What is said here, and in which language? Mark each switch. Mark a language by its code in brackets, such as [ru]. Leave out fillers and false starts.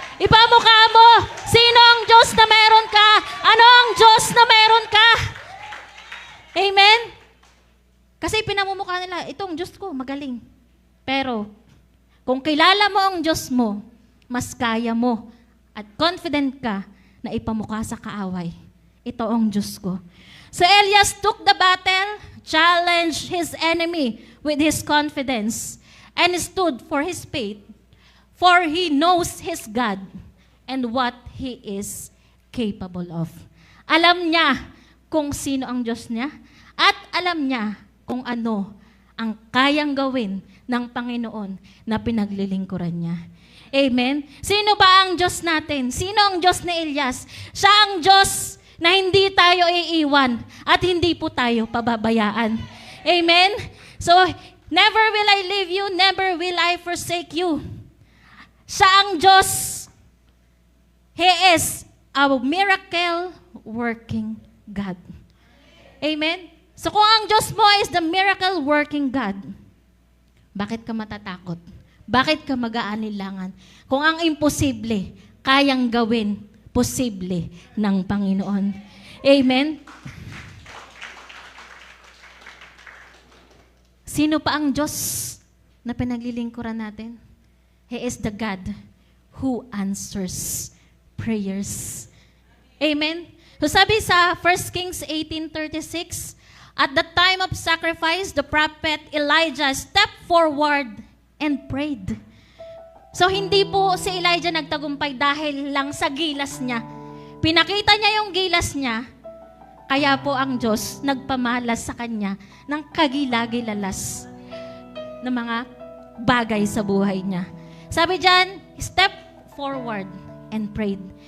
[tl] Ipamukha mo, sino ang Diyos na meron ka? Ano ang Diyos na meron ka? Amen? Kasi pinamumukha nila, itong Diyos ko, magaling. Pero, kung kilala mo ang Diyos mo, mas kaya mo at confident ka na ipamukha sa kaaway. Ito ang Diyos ko. [en] So Elias took the battle, challenged his enemy with his confidence, and stood for his faith, for he knows his God and what he is capable of. [tl] Alam niya kung sino ang Diyos niya at alam niya kung ano ang kayang gawin ng Panginoon na pinaglilingkuran niya. Amen? Sino ba ang Diyos natin? Sino ang Diyos ni Elias? Siya ang Diyos na hindi tayo iiwan at hindi po tayo pababayaan. Amen? [en] So, never will I leave you, never will I forsake you. [tl] Siya ang Diyos. [en] He is a miracle working God. [tl] Amen? So kung ang Diyos mo [en] is the miracle working God, [tl] bakit ka matatakot? Bakit ka mag-aanilangan? Kung ang imposible, kayang gawin, posible ng Panginoon. Amen? Sino pa ang Diyos na pinaglilingkuran natin? [en] He is the God who answers prayers. Amen? So [tl] sabi sa [en] 1 Kings 18:36, at the time of sacrifice, the prophet Elijah stepped forward and prayed. [tl] So hindi po si Elijah nagtagumpay dahil lang sa gilas niya. Pinakita niya yung gilas niya, kaya po ang Diyos nagpamalas sa kanya ng kagilagilalas na mga bagay sa buhay niya. Sabi diyan, [en] step forward and prayed.